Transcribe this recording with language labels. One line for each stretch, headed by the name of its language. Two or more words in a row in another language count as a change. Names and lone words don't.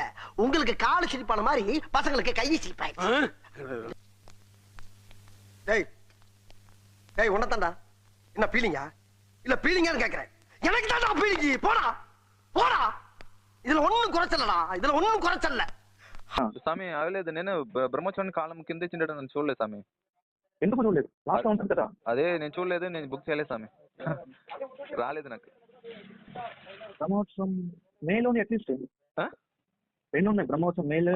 Tamil: உங்களுக்கு காலு சிரிப்பான மாதிரி பசங்களுக்கு கை சிரிப்பாங்க. டேய் டேய் உன்னதான்டா. என்ன பீலிங்கா? இல்ல பீலிங்கான்னு கேக்குறேன். எனக்கு தான்டா பீலிங்கி. போடா போடா. இதுல ஒண்ணும் குறைச்சல்ல.
Telugu: స్వామి అవలేదు. నేను బ్రహ్మోత్సవానికి కాలం కింద ఇచ్చిండట, నన్ను చూడలేదు స్వామి. ఎందుకు చూడలేదు? లాస్ట్ ఉంటుంది కదా. అదే నేను చూడలేదు, నేను బుక్ చేయలేదు స్వామి. రాలేదు నాకు. బ్రహ్మోత్సవం మేలోని అట్లీస్ట్ ఎన్ని ఉన్నాయి? బ్రహ్మోత్సవం మేలు